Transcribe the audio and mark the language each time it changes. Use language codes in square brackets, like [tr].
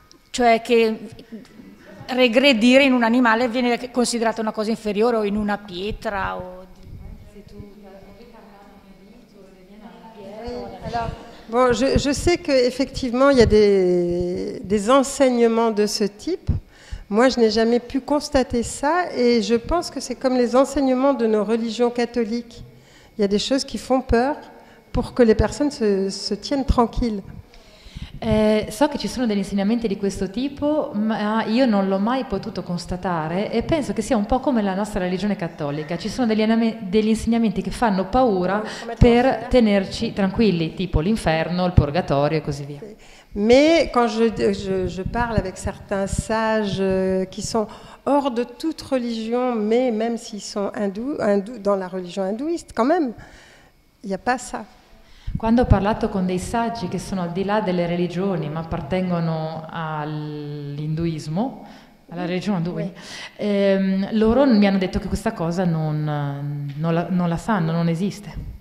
[it] cioè che regredire in un animale viene considerata una cosa inferiore o in una pietra o... [fr] Bon, je sais qu'effectivement, il y a des enseignements de ce type. Moi, je n'ai jamais pu constater ça et je pense que c'est comme les enseignements de nos religions catholiques. Il y a des choses qui font peur pour que les personnes se tiennent tranquilles. [it] So che ci sono degli insegnamenti di questo tipo, ma io non l'ho mai potuto constatare e penso che sia un po' come la nostra religione cattolica. Ci sono degli insegnamenti che fanno paura per tenerci tranquilli, tipo l'inferno, il purgatorio e così via. [fr] Mais quand je parle avec certains sages qui sont hors de toute religion, mais même s'ils sont hindous, dans la religion hindouiste, quand même, il n'y a pas ça. [it] Quando ho parlato con dei saggi che sono al di là delle religioni, ma appartengono all'induismo, alla religione indù, loro mi hanno detto che questa cosa non la sanno, non esiste.